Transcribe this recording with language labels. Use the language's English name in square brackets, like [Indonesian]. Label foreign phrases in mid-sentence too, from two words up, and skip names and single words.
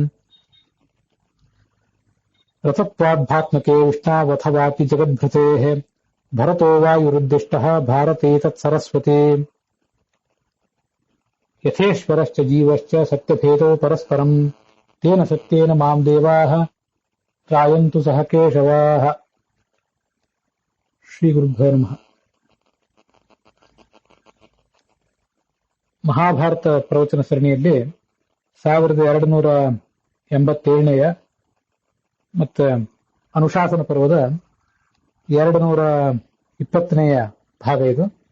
[Sanskrit] ರಥತ್ವಾದ್ಭಾತ್ಮಕೆ ವಿಷ್ಣಾವಥವಾಪಿ ಜಗದ್ಭೃತೇಃ ಭರತೋ ವಾಯುರುದ್ದಿಷ್ಟಃ ಭಾರತೆ ತತ್ಸರಸ್ವತಿ ಯಥೇಶ್ವರಶ್ಚ ಜೀವಶ್ಚ ಸತ್ಯಭೇದೋ ಪರಸ್ಪರಂ ತೇನ ಸತ್ಯೇನ ಮಾಂ ದೇವಾಃ ತ್ರಾಯಂತು ಸಹ ಕೇಶವಾಃ. ಶ್ರೀ ಗುರುಭ್ಯೋ ನಮಃ. [Kannada] ಮಹಾಭಾರತ ಪ್ರವಚನ ಸರಣಿಯಲ್ಲಿ 1287ನೇಯ ಮತ್ತು ಅನುಶಾಸನ ಪರ್ವದ 220ನೇಯ ಭಾಗ ಇದು.